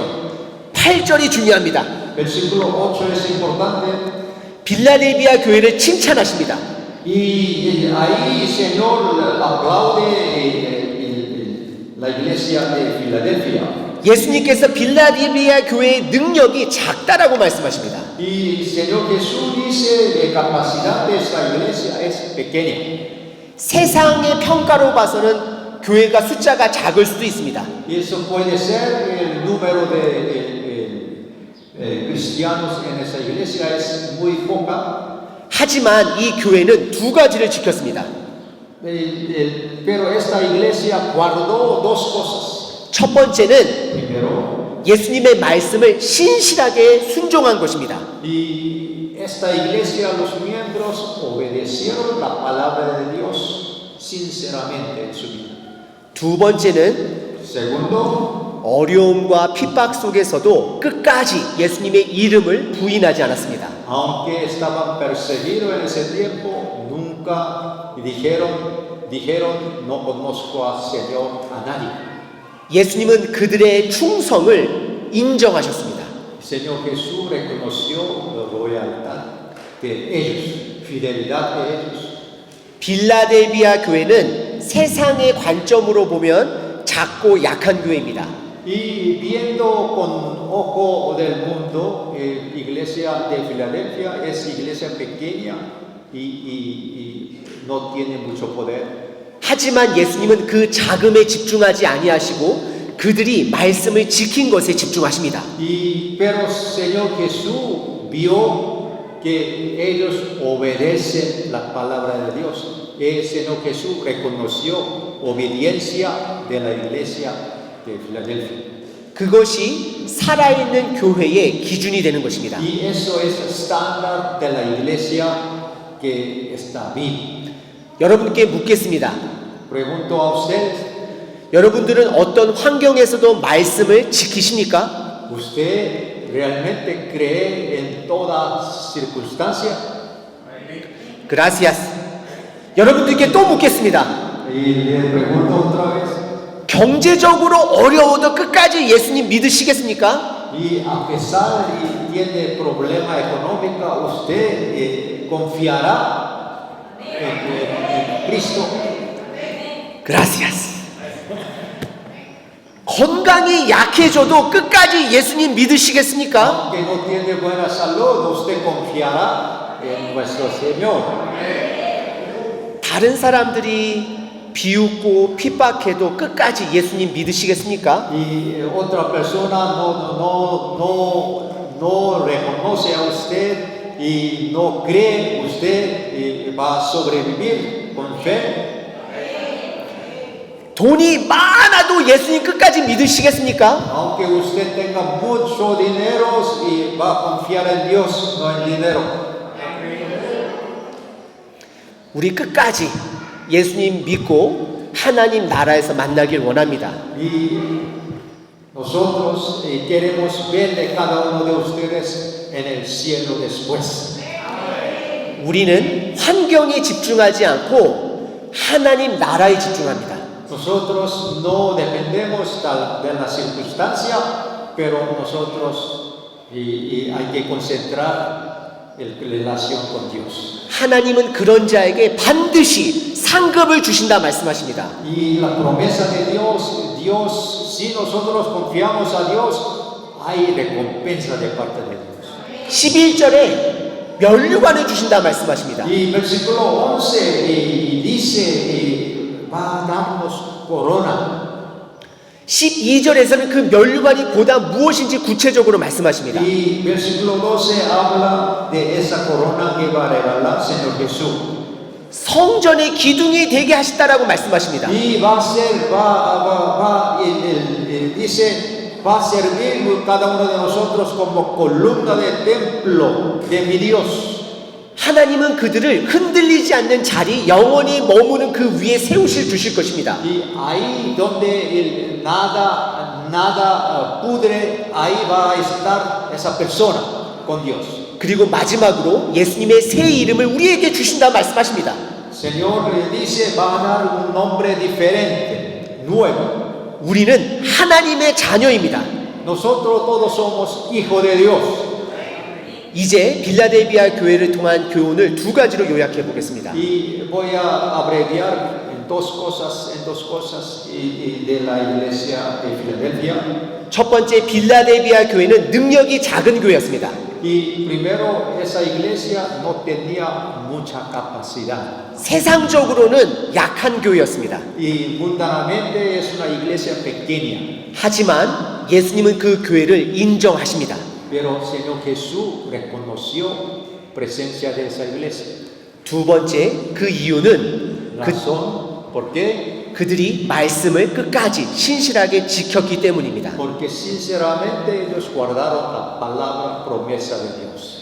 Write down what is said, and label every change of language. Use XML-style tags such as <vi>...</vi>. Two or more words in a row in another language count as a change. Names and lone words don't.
<ko>8절이 중요합니다.</ko> <es>Versículo 8 es importante.</es> <ko>빌라델비아 교회를 칭찬하십니다.</ko> <es>Y ahí, Señor, aplaude la iglesia de Filadelfia.</es> <ko>예수님께서 빌라델비아 교회의 능력이 작다라고 말씀하십니다.</ko> <es>Y Señor Jesús dice, la capacidad de esta iglesia es pequeña.</es> <ko>세상의 평가로 봐서는 교회가 숫자가 작을 수도 있습니다.</ko> <es>Y eso puede ser el número de cristianos en esa iglesia es muy poca.</es> <ko>하지만 이 교회는 두 가지를 지켰습니다.</ko> <es>Pero esta iglesia guardó dos cosas.</es> <ko>첫 번째는</ko> <es>Primero,</es> <ko>예수님의 말씀을 신실하게 순종한 것입니다.</ko> <es>y esta iglesia, los miembros obedecieron la palabra de Dios sinceramente en su vida.</es> <ko>두 번째는</ko> <es>Segundo,</es> <ko>어려움과 핍박 속에서도 끝까지 예수님의 이름을 부인하지 않았습니다.</ko> <es>aunque estaban perseguidos en ese tiempo, nunca dijeron, no conozco al Señor a nadie.</es> <ko>예수님은 그들의 충성을 인정하셨습니다.</ko> <es>Señor Jesús reconoció la lealtad de ellos, fidelidad de ellos.</es> <ko>빌라델비아 교회는 세상의 관점으로 보면 작고 약한 교회입니다.</ko> <es>Y viendo con ojo del mundo, iglesia de Filadelfia es iglesia pequeña y no tiene mucho poder.</es> <ko>하지만 예수님은 그 자금에 집중하지 아니하시고 그들이 말씀을 지킨 것에 집중하십니다.</ko> <es>Pero Señor Jesús vio que ellos obedecen la palabra de Dios. El Señor Jesús reconoció obediencia de la iglesia de Filadelfia.</es> <ko>그것이 살아있는 교회의 기준이 되는 것입니다.</ko> <es>Y eso es el estándar de la iglesia que está viva.</es> <ko>여러분께 묻겠습니다.</ko> <es>Pregunto a ustedes,</es> <ko>여러분들은 어떤 환경에서도 말씀을 지키십니까?</ko> <es>¿usted realmente cree en toda circunstancia? Gracias.</es> <ko>여러분들께 또 묻겠습니다.</ko> <es>Y le pregunto otra vez,</es> <ko>경제적으로 어려워도 끝까지 예수님 믿으시겠습니까?</ko> <es>y a pesar y tiene problema económico, ¿usted confiará en Cristo? Gracias.</es> <ko>건강이 약해져도 끝까지 예수님 믿으시겠습니까?</ko> <es>Aunque no tiene buena salud, ¿usted confiará en nuestro Señor?</es> <ko>다른 사람들이 비웃고 핍박해도 끝까지 예수님 믿으시겠습니까?</ko> <es>Y otra persona no reconoce a usted y no cree usted y va a sobrevivir con fe.</es> <ko>돈이 많아도 예수님 끝까지 믿으시겠습니까?</ko> <es>Aunque usted tenga mucho dinero y va a confiar en Dios, no en dinero.</es> <ko>우리 끝까지 예수님 믿고 하나님 나라에서 만나길 원합니다.</ko> <es>Y nosotros queremos verle cada uno de ustedes en el cielo después.</es> <ko>우리는 환경에 집중하지 않고 하나님 나라에 집중합니다.</ko> <es>Nosotros no dependemos de la circunstancia, pero nosotros hay que concentrar en relación con Dios.</es> <ko>하나님은 그런 자에게 반드시 상급을 주신다 말씀하십니다.</ko> <es>Y la promesa de Dios, si nosotros confiamos a Dios, hay recompensa de parte de Dios.</es> <ko>11절에 면류관을 주신다 말씀하십니다.</ko> <es>Y versículo 11 dice, va a darnos corona.</es> <ko>12절에서는 그 면류관이 보다 무엇인지 구체적으로 말씀하십니다.</ko> <es>Y versículo 12 habla de esa corona que va a regalar Señor Jesús.</es> <ko>성전의 기둥이 되게 하시다라고 말씀하십니다.</ko> <es>Y va a ser, dice, va a servir cada uno de nosotros como columna de templo de mi Dios.</es> <ko>하나님은 그들을 흔들리지 않는 자리, 영원히 머무는 그 위에 세우실 주실 것입니다.</ko> <es>Y ahí donde nada pudre, ahí va a estar esa persona con Dios.</es> <ko>그리고 마지막으로 예수님의 새 이름을 우리에게 주신다 말씀하십니다.</ko> <es>Señor le dice, va a dar un nombre diferente, nuevo.</es> <ko>우리는 하나님의 자녀입니다.</ko> <es>Nosotros todos somos hijos de Dios.</es> <ko>이제 빌라델비아 교회를 통한 교훈을 두 가지로 요약해 보겠습니다.</ko> <es>Y voy a abreviar en dos cosas de la iglesia de Filadelfia.</es> <ko>첫 번째, 빌라델비아 교회는 능력이 작은 교회였습니다.</ko> <es>Y primero, esa iglesia no tenía mucha capacidad.</es> <ko>세상적으로는 약한 교회였습니다.</ko> <es>Y mundanamente es una iglesia pequeña.</es> <ko>하지만 예수님은 그 교회를 인정하십니다.</ko> <es>Pero Señor Jesús reconoció presencia de esa iglesia.</es> <ko>두 번째, 그 이유는</ko> <es>Razón, ¿por qué?</es> <ko>그들이 말씀을 끝까지 신실하게 지켰기 때문입니다.</ko> <es>Porque sinceramente ellos guardaron la palabra promesa de Dios.</es>